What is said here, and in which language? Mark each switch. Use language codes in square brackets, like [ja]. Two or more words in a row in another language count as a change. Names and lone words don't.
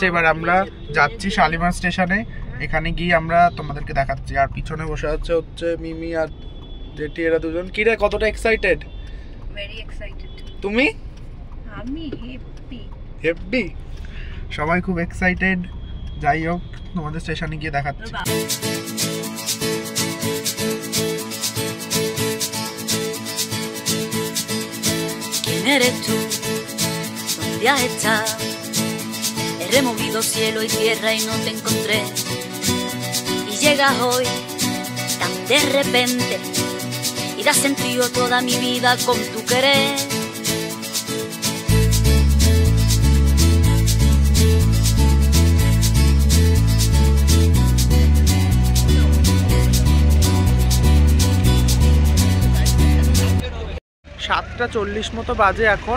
[bn] এবার আমরা যাচ্ছি শালিমার স্টেশনে। এখানে গিয়ে আমরা তোমাদেরকে দেখাচ্ছি। আর পিছনে বসে হচ্ছে মিমি আর জেঠি, এরা দুজন। কি রে, কতটা এক্সাইটেড? [en] very excited. [bn] তুমি? আমি হ্যাপি। হ্যাপি, সবাই খুব এক্সাইটেড। যাই হোক, তোমাদের স্টেশনে গিয়ে দেখাচ্ছি। [es] Eres tú, ¿dónde has estado? He removido cielo y tierra y no te encontré. Y llegas hoy tan de repente y das sentido toda mi vida con tu querer. [bn] সাতটা 40 মতো বাজে এখন।